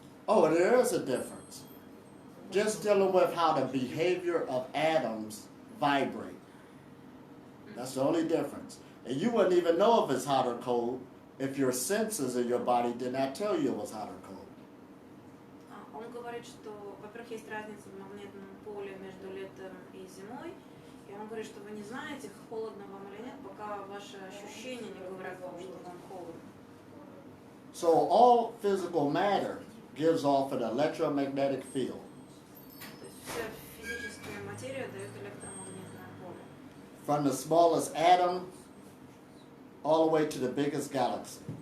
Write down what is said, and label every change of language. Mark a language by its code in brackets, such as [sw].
[en] Oh, there is a difference. Just dealing with how the behavior of atoms vibrate. That's the only difference. And you wouldn't even know if it's hot or cold if your senses in your body did not tell you it was hot or cold. [ru] Он говорит, что, во-первых, есть разница в магнитном поле между летом и зимой. И он говорит, что вы не знаете, холодно вам или нет, пока ваши ощущения не говорят вам, что вам холодно. [en] So all physical matter gives off an electromagnetic field. [ru] То есть вся физическая материя дает электромагнитное поле. [en] From the smallest atom all the way to the biggest galaxy.